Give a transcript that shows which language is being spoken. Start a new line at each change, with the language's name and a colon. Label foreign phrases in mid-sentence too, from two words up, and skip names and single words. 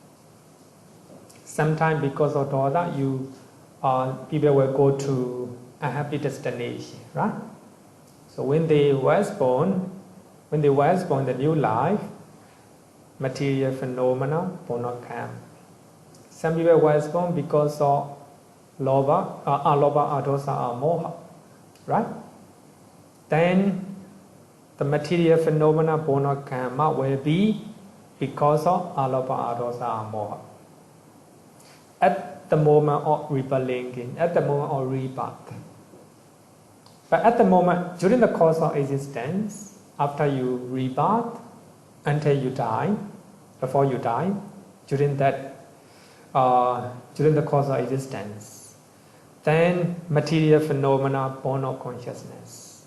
English: Sometimes because of dosa, people will go to a happy destination, right? So when they was born, the new life, material phenomena born of karma. Some people was born because of
Pali: lobha, dosa, moha,
English: right? Then the material phenomena born of karma will be because of
Pali: alobha, dosa, moha.
English: At the moment of rebirth linking, at the moment of rebirth. But at the moment, during the course of existence, after you rebirth, until you die, before you die, during the course of existence, then material phenomena born of consciousness.